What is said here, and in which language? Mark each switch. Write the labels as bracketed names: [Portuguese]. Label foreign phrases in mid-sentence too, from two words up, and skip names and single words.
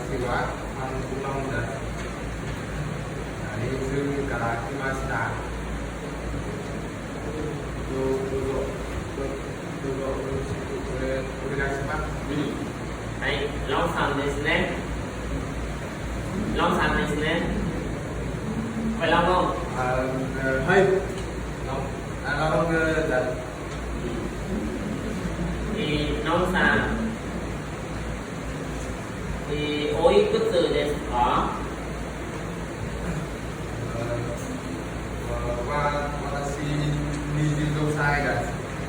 [Japanese] は半分なんだ。リズムから来ました。どうぞお願いします。はい、ロンさんですね。ロンさんですね。 [Thai] ไปแล้วน้อง [Japanese] はい。ロンだ。 น้องさんおいくつですか？私25歳です。